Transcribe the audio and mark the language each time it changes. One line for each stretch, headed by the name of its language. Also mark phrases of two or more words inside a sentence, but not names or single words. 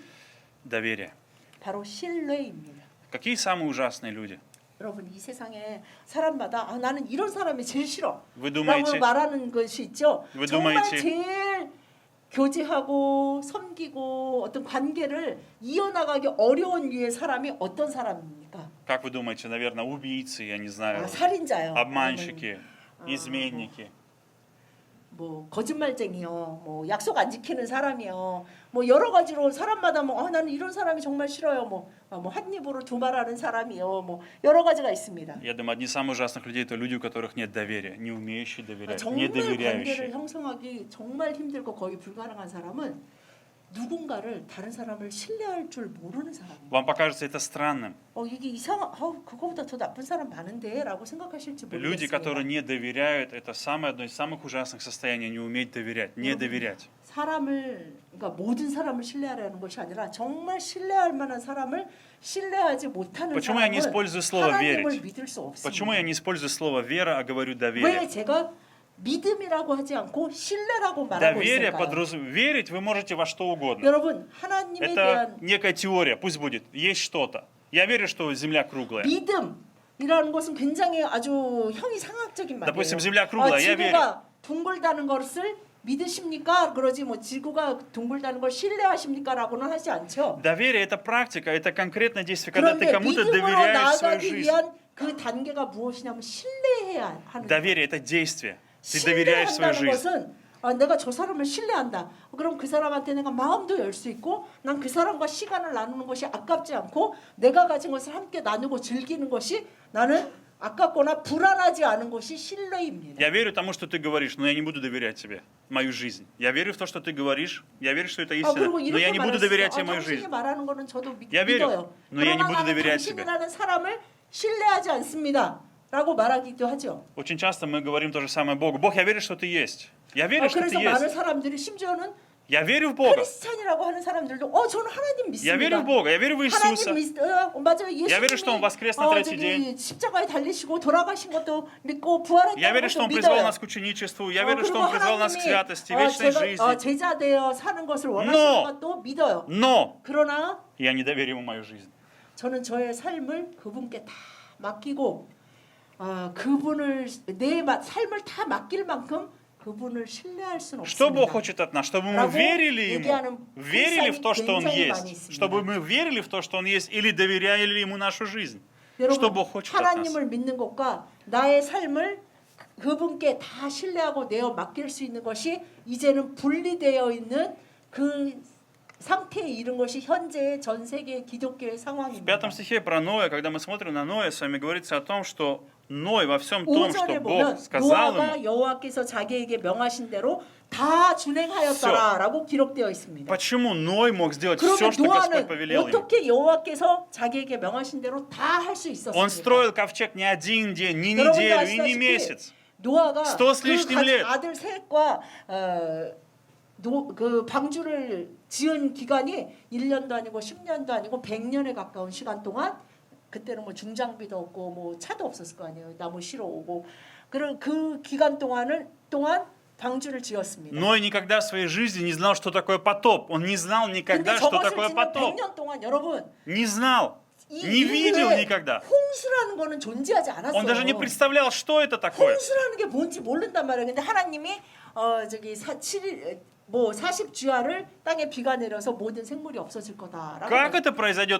Russian: доверие.
Korean: 바로 신뢰입니다.
Russian: Какие самые ужасные люди?
Korean: 여러분 이 세상에 사람마다 나는 이런 사람이 제일 싫어
Russian: Вы
Korean: 라고
Russian: думаете,
Korean: 말하는 것이 있죠.
Russian: Вы
Korean: 정말
Russian: думаете-
Korean: 제일 교제하고 섬기고 어떤 관계를 이어나가기 어려운 류의 사람이 어떤 사람입니까?
Russian: как вы думаете, наверное, убийцы, я не знаю,
Korean: 살인자요.
Russian: обманщики, изменники,
Korean: 뭐 거짓말쟁이요, 뭐 약속 안 지키는 사람이요, 뭐 여러 가지로 사람마다 뭐 나는 이런 사람이 정말 싫어요, 뭐 한 입으로 두 말하는 사람이요, 뭐 여러 가지가 있습니다.
Russian: Я думаю, одни из самых ужасных людей это люди, у которых нет доверия, не умеющие доверять,
Korean: 정말
Russian: не
Korean: 관계를
Russian: доверяющие.
Korean: 형성하기 정말 힘들고 거의 불가능한 사람은 누군가를 다른 사람을 신뢰할 줄 모르는 사람이에요.
Russian: Вам покажется это странным.
Korean: 이게 그거보다 더 나쁜 사람 많은데라고 생각하실지
Russian: Люди,
Korean: 모르겠습니다.
Russian: которые не доверяют, это одно из самых ужасных состояний, не уметь доверять, не доверять.
Korean: 그러니까 모든 사람을 신뢰하려는 것이 아니라 정말 신뢰할 만한 사람을 신뢰하지 못하는
Russian: Почему я не
Korean: 사람은
Russian: использую слово
Korean: 하나님을
Russian: верить?
Korean: 믿을 수 없습니다.
Russian: Почему я не использую слово вера, а говорю
Korean: 왜
Russian: доверие?
Korean: 제가 믿음이라고 하지 않고 신뢰라고 말하고
Russian: Доверие
Korean: 있을까요?
Russian: верить вы можете во что угодно.
Korean: 여러분 하나님에
Russian: Это
Korean: 대한
Russian: некая теория, пусть будет, есть что-то. Я верю, что Земля круглая.
Korean: 믿음이라는 것은 굉장히 아주 형이상학적인 말이에요.
Russian: Допустим, земля круглая, я верю.
Korean: 지구가 둥글다는 것을 믿으십니까? 그러지 뭐 지구가 둥글다는 걸 신뢰하십니까?라고는 하지 않죠.
Russian: Доверие это практика, это конкретное действие, когда ты
Korean: 그런데
Russian: кому-то
Korean: 믿음으로
Russian: доверяешь свою
Korean: 나아가기
Russian: жизнь.
Korean: 위한 그 단계가 무엇이냐면 신뢰해야 하는 거예요.
Russian: Доверие это действие. Ты доверяешь свою
Korean: 신뢰한다는
Russian: жизнь.
Korean: 것은 내가 저 사람을 신뢰한다. 그럼 그 사람한테 내가 마음도 열 수 있고 난 그 사람과 시간을 나누는 것이 아깝지 않고 내가 가진 것을 함께 나누고 즐기는 것이 나는 아깝거나 불안하지 않은 것이 신뢰입니다.
Russian: Я верю тому, что ты говоришь, но я не буду доверять тебе мою жизнь. Я верю в то, что ты говоришь. Я верю, что это истина,
Korean: 그리고
Russian: но я
Korean: 이렇게
Russian: не буду доверять тебе мою
Korean: 당신이
Russian: жизнь.
Korean: 말하는 거는 저도
Russian: Я верю,
Korean: 믿어요.
Russian: но я не
Korean: 그러나
Russian: буду
Korean: 나는
Russian: доверять тебе.
Korean: 당신이라는 사람을 신뢰하지 않습니다. 라고 말하기도 하죠.
Russian: Очень часто мы говорим то же самое Богу. Бог, я верю, что Ты есть. Я верю, что Ты
Korean: 그래서 많은
Russian: есть.
Korean: 사람들이 심지어는
Russian: Я верю в Бога.
Korean: 크리스찬이라고 하는 사람들도 저는 하나님
Russian: Я верю в
Korean: 믿습니다.
Russian: Бога. Я верю в Иисуса.
Korean: 하나님 맞아요.
Russian: Я верю, что Он воскрес на третий день.
Korean: 십자가에 달리시고 돌아가신 것도 믿고 부활했다는
Russian: Я верю,
Korean: 것도
Russian: что Он призвал
Korean: 믿어요.
Russian: нас к ученичеству. Я верю, что Он призвал нас к святости, вечной
Korean: 제가
Russian: жизни.
Korean: 제자 되어 사는 것을
Russian: Но!
Korean: 원하시는 것도 믿어요.
Russian: Но
Korean: 그러나
Russian: я не доверю Ему мою жизнь.
Korean: 저는 저의 삶을 그분께 다 맡기고 그분을 내 삶을 다 맡길 만큼 그분을 신뢰할 수는
Russian: Что Бог
Korean: 없습니다.
Russian: хочет от нас? Чтобы мы
Korean: 라고
Russian: верили
Korean: 얘기하는
Russian: Ему, верили в то, что Он
Korean: 굉장히 많이
Russian: есть.
Korean: 있습니다.
Russian: Чтобы мы верили в то, что Он есть, или доверяли Ему нашу жизнь. Что
Korean: 여러분
Russian: Бог хочет от нас?
Korean: 하나님을 믿는 것과 나의 삶을 그분께 다 신뢰하고 내어 맡길 수 있는 것이 이제는 분리되어 있는 그 상태에 이른 것이 현재의 전 세계 기독교의
Russian: В
Korean: 상황입니다.
Russian: пятом стихе про Ноя, когда мы смотрим на Ноя, с вами говорится о том, что Ной во всем том, что
Korean: 5절에
Russian: Бог
Korean: 보면
Russian: сказал
Korean: 노아가
Russian: ему.
Korean: 여호와께서 자기에게 명하신 대로 다 준행하였더라라고 기록되어 있습니다.
Russian: Почему Ной мог сделать все,
Korean: 그러면
Russian: что Господь
Korean: 노아는
Russian: повелел ему?
Korean: 어떻게 여호와께서 자기에게 명하신 대로 다 할 수
Russian: Он
Korean: 있었습니까?
Russian: строил ковчег не один день, не
Korean: 여러분도
Russian: неделю и не
Korean: 아시다시피
Russian: месяц.
Korean: 노아가
Russian: 100 с лишним лет.
Korean: 아들 셋과 그 방주를 지은 기간이 1년도 아니고 10년도 아니고 100년에 가까운 시간 동안 그때는 뭐 중장비도 없고 뭐 차도 없었을 거 아니에요. 나무 실어 오고 그런 그 기간 동안 방주를 지었습니다.
Russian: Ной никогда в своей жизни не знал, что такое потоп. Он не знал
Korean: 근데
Russian: никогда, что
Korean: 저것을
Russian: такое
Korean: 짓는
Russian: потоп.
Korean: 100년 동안 여러분
Russian: Не знал, не видел
Korean: 인류에
Russian: никогда.
Korean: 홍수라는 거는 존재하지 않았어요.
Russian: Он даже не представлял, что это такое.
Korean: 홍수라는 게 뭔지 모른단 말이에요. 근데 하나님이 저기 40주야를 땅에 비가 내려서 모든 생물이 없어질 거다라고.
Russian: Как это произойдет?